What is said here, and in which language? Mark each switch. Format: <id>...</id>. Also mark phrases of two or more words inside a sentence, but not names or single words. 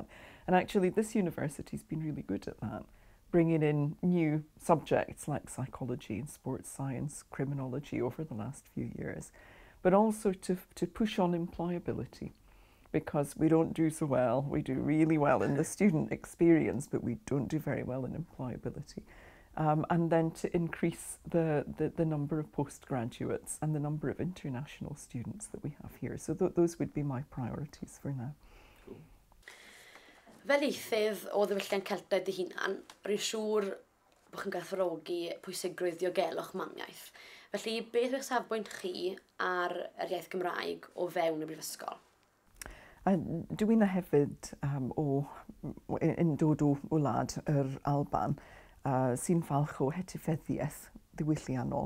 <en>And actually, this university's been really good at that, bringing in new subjects like psychology and sports science, criminology over the last few years, but also to push on employability, because we don't do so well. We do really well in the student experience, but we don't do very well in employability. And then to increase the number of postgraduates and the number of international students that we have here. So those would be my priorities for now. Cool.</en> <cy>Fel eithaf o ddiwylliant Celtaidd ei hunan, rwy'n siŵr bod chi'n gwerthfawrogi pwysigrwydd diogelwch mamiaeth. Felly, beth yw'ch safbwynt chi ar yr iaith Gymraeg o fewn y brifysgol? Dwi'n hefyd yn dod o wlad yr Alban sy'n falch o hetifeddiaeth ddiwylliannol.</cy>